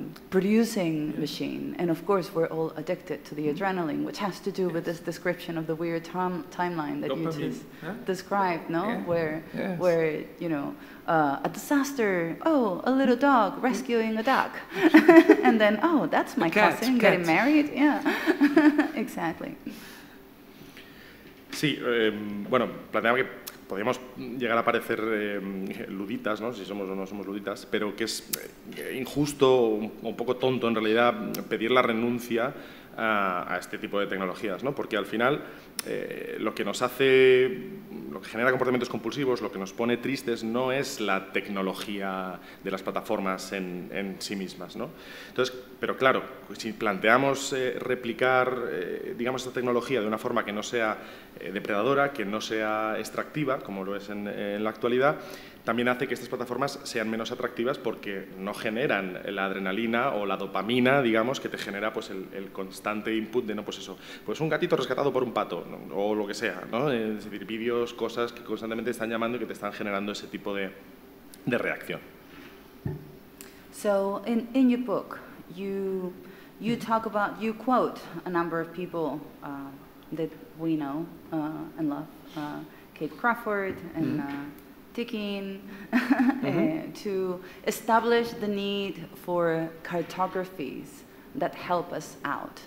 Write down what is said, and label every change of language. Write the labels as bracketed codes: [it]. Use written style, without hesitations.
[en] producing machine. And of course, we're all addicted to the adrenaline, which has to do with this description of the weird timeline that you just described, no? Yeah. Where, you know, a disaster, oh, a little dog rescuing a duck. And then, oh, that's my cousin getting married. Yeah, exactly. [es] Sí, bueno, planteaba que podríamos llegar a parecer luditas, ¿no? Si somos o no somos luditas, pero que es injusto o un poco tonto en realidad pedir la renuncia a este tipo de tecnologías, ¿no? Porque al final lo que nos hace, lo que genera comportamientos compulsivos, lo que nos pone tristes no es la tecnología de las plataformas en sí mismas, ¿no? Entonces, pero claro, si planteamos replicar, digamos, esta tecnología de una forma que no sea depredadora, que no sea extractiva, como lo es en la actualidad, también hace que estas plataformas sean menos atractivas porque no generan la adrenalina o la dopamina, digamos, que te genera pues, el constante input de, no, pues eso, pues un gatito rescatado por un pato, ¿no? O lo que sea, ¿no? Es decir, vídeos, cosas que constantemente están llamando y que te están generando ese tipo de reacción. [en] So, in your book, you talk about, you quote a number of people that we know and love, Kate Crawford and Ticking, to establish the need for cartographies that help us out.